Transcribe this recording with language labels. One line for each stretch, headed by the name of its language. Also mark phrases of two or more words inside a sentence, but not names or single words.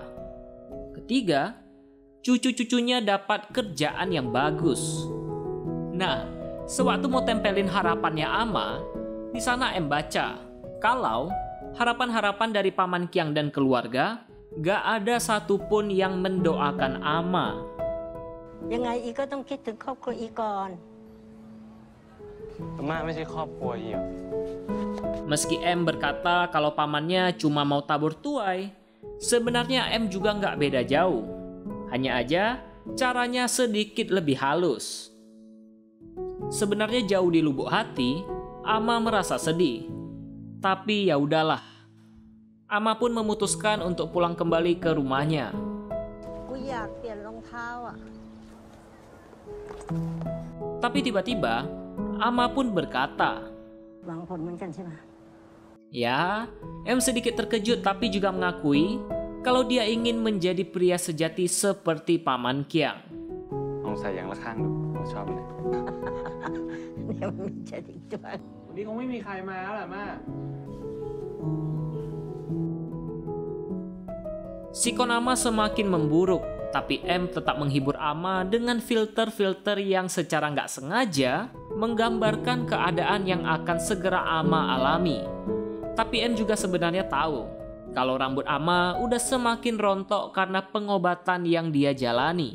Indonesian: Ketiga, cucu-cucunya dapat kerjaan yang bagus. Nah, sewaktu mau tempelin harapannya Ama, di sana M baca kalau harapan-harapan dari Paman Kiang dan keluarga gak ada satupun yang mendoakan Ama.
Thai: ยังไงอีก็ต้องคิดถึงครอบครัวอีก่อน อาม่าไม่ใช่ครอบครัวอีหรอ
Indonesian: Meski M berkata kalau pamannya cuma mau tabur tuai, sebenarnya M juga nggak beda jauh. Hanya aja caranya sedikit lebih halus. Sebenarnya jauh di lubuk hati, Ama merasa sedih. Tapi ya udahlah. Ama pun memutuskan untuk pulang kembali ke rumahnya.
Thai: กูอยากเปลี่ยนรองเท้าอ่ะ
Indonesian: Tapi tiba-tiba, Ama pun berkata,
Thai: หวังผลเหมือนกันใช่ไหม
Indonesian: ya, M sedikit terkejut tapi juga mengakui kalau dia ingin menjadi pria sejati seperti Paman Kiang.
Thai: ลองใส่อย่างละข้างดูผมชอบเลย เดี๋ยวมันจะอีกตัว วันนี้คงไม่มีใครมาแล้วแหละม่า
Indonesian: Sikon Ama semakin memburuk, tapi M tetap menghibur Ama dengan filter-filter yang secara nggak sengaja menggambarkan keadaan yang akan segera Ama alami. Tapi M juga sebenarnya tahu kalau rambut Ama udah semakin rontok karena pengobatan yang dia jalani.